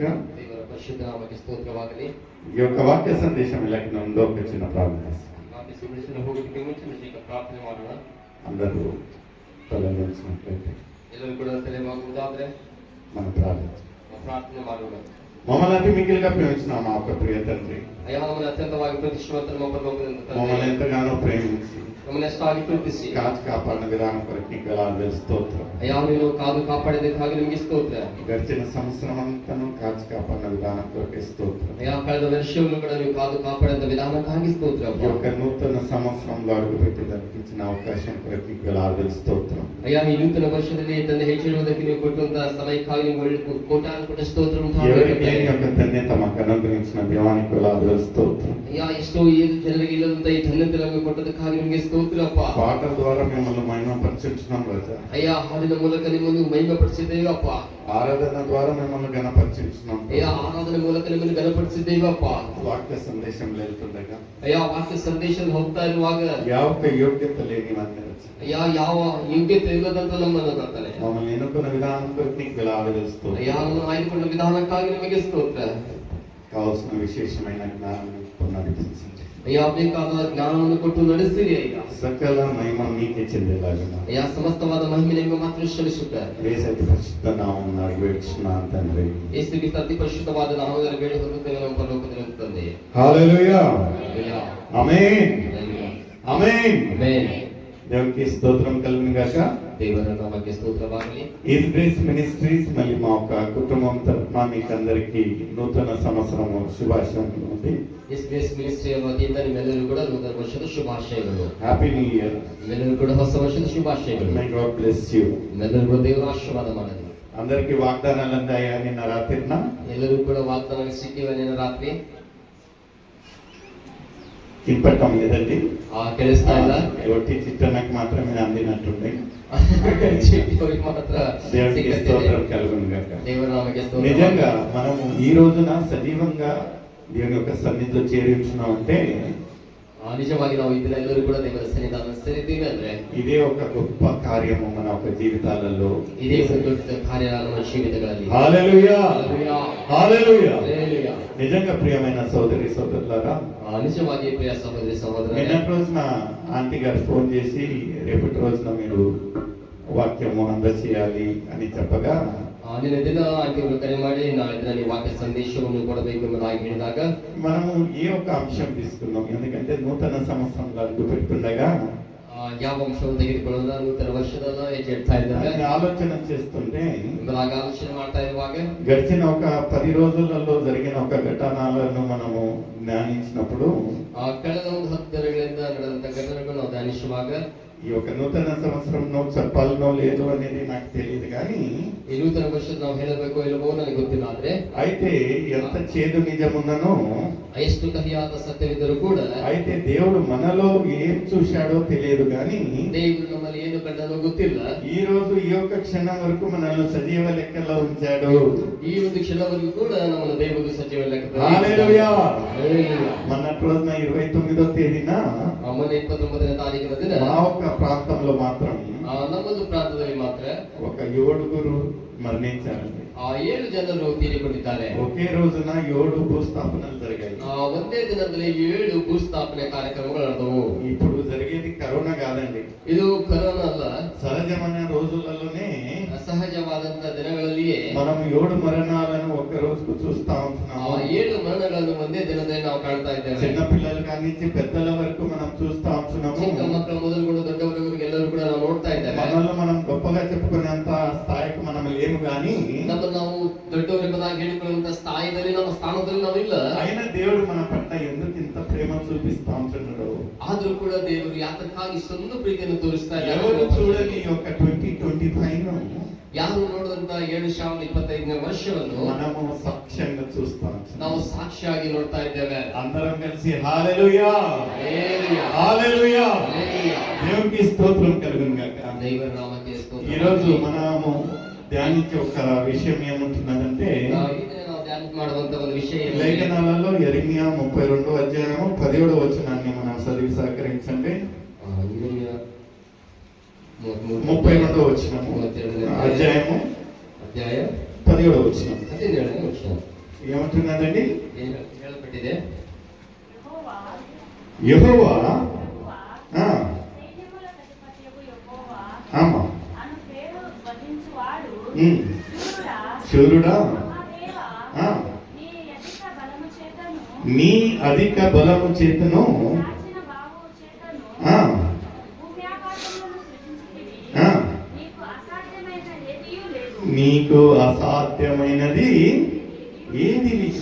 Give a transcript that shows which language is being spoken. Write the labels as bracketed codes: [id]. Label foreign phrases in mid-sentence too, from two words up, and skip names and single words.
[te] పరిశుద్ధ నామమునకు స్తోత్రవాగలి. ఈ యొక్క వాక్య సందేశం ఇలాగ ఉందో ఒక చిన్న ప్రార్థన. అందరూ తలదించినట్లయితే [kn] ಎಲ್ಲರೂ ಕೂಡ ತಲೆ ಬಾಗುವುದಾದ್ರೆ [te] మనం ప్రార్థన. [kn] ಪ್ರಾರ್ಥನೆ ಮಾಡೋಣ. [te] మమ్మల్ని అతి మిగిలిగా ప్రేమించిన మా యొక్క ప్రియ తండ్రి, [kn] ಅಯ್ಯ ನಮ್ಮನ್ನು ಅತ್ಯಂತವಾಗಿ ಪ್ರೀತಿಸುವಂತ ನಮ್ಮ ಪರಲೋಕದಿಂದ [te] మమ్మల్ని [kn] ತಂದೆ, [te] ఎంతగానో ప్రేమించి [kn] ನಮ್ಮನ್ನು ಎಷ್ಟಾಗಿ ಪ್ರೀತಿಸಿ [te] కాచి కాపాడిన విధానం కొరకు నీకు వేలాది స్తోత్రం. [kn] ಅಯ್ಯ ನೀನು ಕಾದು ಕಾಪಾಡಿದ್ದಕ್ಕಾಗಿ ನಿಮಗೆ స్తోತ್ರ. [te] గడిచిన సంవత్సరం అంతను కాచి కాపాడిన విధానం కొరకు స్తోత్రం. [kn] ಅಯ್ಯ ಕಳೆದ ವರ್ಷವನ್ನು ಕೂಡ ನೀವು ಕಾದು ಕಾಪಾಡಿದ ವಿಧಾನಕ್ಕಾಗಿ ಸ್ತೋತ್ರ. [te] ఈ యొక్క నూతన సంవత్సరంలో అడుగుపెట్టేదానికి ఇచ్చిన అవకాశం కొరకు నీకు వేలాది స్తోత్రం. [kn] ಅಯ್ಯ ಈ ನೂತನ ವರ್ಷದಲ್ಲಿ ತಂದೆ ಹೆಚ್ಚಿರುವುದಕ್ಕೆ ನೀವು ಕೊಟ್ಟಂತಹ ಸಮಯಕ್ಕಾಗಿ ನೀವು ಕೋಟಾನುಕೋಟಿ ಸ್ತೋತ್ರ. [te] ఎవరికి యొక్క ధన్యత మాకు అనుగ్రహించిన దేవానికి వేలాది స్తోత్రం. [kn] ಅಯ್ಯ ಎಷ್ಟೋ ಜನರಿಗೆ ಇಲ್ಲದಂತ ಈ ಧನ್ಯತೆ ನಮಗೆ ಕೊಟ್ಟದಕ್ಕಾಗಿ ನಿಮಗೆ ಸ್ತೋತ್ರಪ್ಪ. [te] పాటల ద్వారా మిమ్మల్ని మహిమపరచుచున్నాం రాజా. [kn] ಅಯ್ಯ ಹಾಡಿನ ಮೂಲಕ ನಿಮ್ಮನ್ನು ಮಹಿಮೆಪಡಿಸಿದ್ದೇವಪ್ಪ. [te] ఆరాధన ద్వారా మిమ్మల్ని గణపరచుచున్నాం. [kn] ಅಯ್ಯ ಆರಾಧನೆ ಮೂಲಕ ನಿಮ್ಮನ್ನು ಘನಪಡಿಸಿದ್ದೇವಪ್ಪ. [te] వాక్య సందేశం వెళ్తుండగా [kn] ಅಯ್ಯ ವಾಕ್ಯ ಸಂದೇಶದಲ್ಲಿ ಹೋಗ್ತಾ ಇರುವಾಗ [te] ಯಾವ యోగ్యత లేని వారిని [kn] ಅಯ್ಯ ಯಾವ ಯೋಗ್ಯತೆ ಇಲ್ಲದಂತ ನಮ್ಮನ್ನು ಬರ್ತಾನೆ. [te] మమ్మల్ని ఎన్నుకున్న విధానం కొరకు నీకు వేలాది స్తోత్రం. [kn] ಅಯ್ಯ ನಮ್ಮನ್ನು ಆಯ್ದುಕೊಂಡ ವಿಧಾನಕ್ಕಾಗಿ ನಿಮಗೆ ಸ್ತೋತ್ರ. [te] కావాల్సిన విశేషమైన జ్ఞానం నడిపించండి. [kn] ಅಯ್ಯ ಬೇಕಾದ ಜ್ಞಾನವನ್ನು ಕೊಟ್ಟು ನಡೆಸಿರಿ ಅಯ್ಯ. [te] సకల మహిమ మీకే చెందేలాగా [kn] ಅಯ್ಯ ಸಮಸ್ತವಾದ ಮಹಿಮೆ ನಿಮಗೆ ಮಾತ್ರ ಶ್ರಮಿಸುತ್ತಾರೆ. [te] యేసయ్య పరిశుద్ధ నామమున అడిగివేడుచున్నాను తండ్రి. [kn] ಯೇಸುವಿಗೆ ಅತಿ ಪರಿಶುದ್ಧವಾದ ನಾಮದಲ್ಲಿ ಬೇಡಿ ಹೊಂದುತ್ತೇವೆ ನಮ್ಮ ಪರಲೋಕದ ತಂದೆ. [te] హల్లెలూయా. [kn] ಹಲ್ಲೆಲೂಯಾ. [te] ఆమేన్. [kn] ಹಲ್ಲೆಲೂಯಾ. [te] ఆమేన్. [kn] ಆಮೆನ್. [te] దేవునికి స్తోత్రం కలుగును గాక. [kn] ದೇವರ ನಾಮಕ್ಕೆ ಸ್ತೋತ್ರವಾಗಲಿ. [te] ఈజ్ గ్రేస్ మినిస్ట్రీస్ మళ్ళీ మా యొక్క కుటుంబం తరఫున మీకు అందరికీ నూతన సంవత్సరం శుభాశంసలు ఉంది. [kn] ಎಸ್ ಗ್ರೇಸ್ ಮಿನಿಸ್ಟ್ರಿ ವತಿಯಿಂದ ನಿಮ್ಮೆಲ್ಲರೂ ಕೂಡ ನೂತನ ವರ್ಷದ ಶುಭಾಶಯಗಳು. [en] Happy New Year. [kn] ನಿಮ್ಮೆಲ್ಲರೂ ಕೂಡ ಹೊಸ ವರ್ಷದ ಶುಭಾಶಯಗಳು. [en] May God bless you. [kn] ನಿಮ್ಮೆಲ್ಲರೂ ಕೂಡ ದೇವರ ಆಶೀರ್ವಾದ ಮಾಡಲಿ. [te] అందరికీ వాగ్దానాలు అందాయా నిన్న రాత్రిన? [kn] ಎಲ್ಲರೂ ಕೂಡ ವಾಗ್ದಾನ ಸಿಕ್ಕಿವೆ ನಿನ್ನ ರಾತ್ರಿ. [te] ఇంపట్టం లేదండి. [kn] ಕೇಳಿಸ್ತಾ ಇಲ್ಲ. [te] ఒట్టి చిట్టనకు మాత్రమే అందినట్టుంది. [kn] ಚೀಟಿಯವರಿಗೆ ಮಾತ್ರ [te] దేవునికి స్తోత్రం కలుగును గాక. [kn] ದೇವರ ನಾಮಕ್ಕೆ ಸ್ತೋತ್ರ. [te] నిజంగా మనము ఈ రోజున సజీవంగా దేవుని యొక్క సన్నిధిలో చేరి ఉంటున్నామంటే [kn] ನಿಜವಾಗಿ ನಾವು ಇದನ್ನ ಎಲ್ಲರೂ ಕೂಡ ದೇವರ ಸನ್ನಿಧಾನ ಸೇರಿದ್ದೀವಿ ಅಂದ್ರೆ [te] ఇదే ఒక గొప్ప కార్యము మన యొక్క జీవితాలలో. [kn] ಇದೇ ಒಂದು ದೊಡ್ಡ ಕಾರ್ಯ ನಮ್ಮ ಜೀವಿತಗಳಲ್ಲಿ. [te] హల్లెలూయా. హల్లెలూయా. హల్లెలూయా. హల్లెలూయా. నిజంగా ప్రియమైన సోదరి సోదరులారా, నిజವಾಗಿ ప్రియ సహోదరి సహోదరులారా, నిన్నటి రోజున ఆంటీ గారు ఫోన్ చేసి రేపటి రోజున మీరు వాక్యము అందచేయాలి అని చెప్పగా [kn] ನಿನ್ನ ದಿನ ಆಂಟಿಗಳು ಕರೆ ಮಾಡಿ ನಾಳೆ ದಿನ ನೀವು ವಾಕ್ಯ ಸಂದೇಶವನ್ನು ಕೊಡಬೇಕು ಎಂಬುದಾಗಿ ಹೇಳಿದಾಗ [te] మనము ఏ ఒక్క అంశం తీసుకున్నాం, ఎందుకంటే నూతన సంవత్సరంలో అడుగు పెడుతుండగా [kn] ಯಾವ ಅಂಶವನ್ನು ತೆಗೆದುಕೊಳ್ಳೋದ ನೂತನ ವರ್ಷದಲ್ಲ ಹೇಳ್ತಾ ಇದ್ದಾರೆ. [te] ఆలోచన చేస్తుంటే [kn] ಎಂಬುದಾಗಿ ಆಲೋಚನೆ ಮಾಡ್ತಾ ಇರುವಾಗ [te] గడిచిన ఒక 10 రోజులలో జరిగిన ఒక ఘటనలను మనము ధ్యానించినప్పుడు [kn] ಕಳೆದ ಒಂದು 10 ದಿನಗಳಿಂದ ನಡೆದಂತ ಘಟನೆಗಳು ನಾವು ಧ್ಯಾನಿಸುವಾಗ [te] ఈ యొక్క నూతన సంవత్సరంలో చెప్పాలనో లేదో అనేది నాకు తెలియదు, కానీ [kn] ಈ ನೂತನ ವರ್ಷದ ನಾವು ಹೇಳಬೇಕು ಇಲ್ಲವೋ ನನಗೆ ಗೊತ್ತಿಲ್ಲ. ಆದ್ರೆ [te] అయితే ఎంత చేదు నిజమున్ననో, [kn] ಎಷ್ಟು ಕಹಿಯಾದ ಸತ್ಯವಿದ್ದರೂ ಕೂಡ [te] అయితే దేవుడు మనలో ఏం చూశాడో తెలియదు, కానీ [kn] ದೇವರು ನಮ್ಮಲ್ಲಿ ಏನು ಕಂಡನೋ ಗೊತ್ತಿಲ್ಲ. [te] ఈ రోజు ఈ యొక్క క్షణం వరకు మనల్ని సజీవ లెక్కలో ఉంచాడు. [kn] ಈ ಒಂದು ಕ್ಷಣವರೆಗೂ ಕೂಡ ನಮ್ಮನ್ನು ದೇವರು ಸಜೀವ ಲೆಕ್ಕದಲ್ಲಿ. [te] హల్లెలూయా. హల్లెలూయా. మొన్నటి రోజున 29వ తేదీన [kn] ಮೊನ್ನೆ 29ನೇ ತಾರೀಕಿನ ದಿನ [te] మా యొక్క ప్రాంతంలో మాత్రం [kn] ನಮ್ಮದು ಪ್ರಾಂತದಲ್ಲಿ ಮಾತ್ರ [te] ఒక 7 మరణించారండి. [kn] 7 ಜನರು ತೀರಿಕೊಂಡಿದ್ದಾರೆ. [te] ఒకే రోజున 7 భూస్థాపనలు జరిగాయి. [kn] ಒಂದೇ ದಿನದಲ್ಲಿ 7 ಭೂಸ್ಥಾಪನೆ ಕಾರ್ಯಕ್ರಮಗಳು ನಡೆದವು. [te] ఇప్పుడు జరిగేది కరోనా కాదండి. [kn] ಇದು ಕರೋನಾ ಅಲ್ಲ. [te] సహజమైన రోజులలోనే [kn] ಸಹಜವಾದಂತ ದಿನಗಳಲ್ಲಿಯೇ [te] మనం 7 మరణాలను ఒక రోజుకు చూస్తా ఉంటున్నాము. [kn] 7 ಮರಣಗಳನ್ನು ಒಂದೇ ದಿನದಲ್ಲಿ ನಾವು ಕಾಣ್ತಾ ಇದ್ದೇವೆ. [te] చిన్న పిల్లల కానించి పెద్దల వరకు మనం చూస్తా ఉంటున్నాము. [kn] ಚಿಕ್ಕ ಮಕ್ಕಳು ಮೊದಲುಗೊಂಡು ದೊಡ್ಡವರೆಗೂ ಎಲ್ಲರೂ ಕೂಡ ನಾವು ನೋಡ್ತಾ ಇದ್ದೇವೆ. [te] మనల్ని మనం గొప్పగా చెప్పుకునేంత స్థాయికి మనం లేము, కానీ [kn] ನಮ್ಮನ್ನು ನಾವು ದೊಡ್ಡವರೆಂಬುದಾಗಿ ಹೇಳಿಕೊಳ್ಳುವಂತ ಸ್ಥಾನದಲ್ಲಿ ನಾವು ಇಲ್ಲ. [te] అయినా దేవుడు మన పట్ల ఎందుకు ఇంత ప్రేమ చూపిస్తా ఉంటున్నాడు? [kn] ಆದ್ರೂ ಆದರೂ ಕೂಡ ದೇವರು ಯಾತಕ್ಕಾಗಿ ಇಷ್ಟೊಂದು ಪ್ರೀತಿಯನ್ನು ತೋರಿಸ್ತಾರೆ? [te] ఎవరు చూడని ఈ యొక్క 2025 [kn] ಯಾರು ನೋಡುವಂತ 2025ನೇ ವರ್ಷವನ್ನು [te] మనము సాక్ష్యంగా చూస్తాం. [kn] ನಾವು ಸಾಕ್ಷಿಯಾಗಿ ನೋಡ್ತಾ ಇದ್ದೇವೆ. [te] అందరం కలిసి హల్లెలూయా హల్లెలూయా హల్లెలూయా హల్లెలూయా. దేవునికి స్తోత్రం కలుగును గాక. [kn] ದೇವರ ನಾಮಕ್ಕೆ ಸ್ತೋತ್ರ. [te] ఈ రోజు మనము ధ్యానించే ఒక విషయం ఏముంటున్నదంటే, [kn] ಈ ದಿನ ನಾವು ಧ್ಯಾನ ಮಾಡುವಂತ ಒಂದು ವಿಷಯ [te] లేఖనాలలో యెరెమీయా 32వ అధ్యాయము 17వ వచనాన్ని మనం చదివి సహకరించండి. 32వ వచనము అధ్యాయము [kn] ಅಧ್ಯಾಯ [te] 17వ వచనం [kn] 17ನೇ ವಚನ [te] ఏమంటున్నదండి? [kn] ಏನು ಹೇಳಲ್ಪಟ್ಟಿದೆ? [te] యెహోవా ఆ ఆమా శూరుడా ఆ నీ అధిక బలము చేతను ఆ ఆ నీకు అసాధ్యమైనది ఏది లేదు.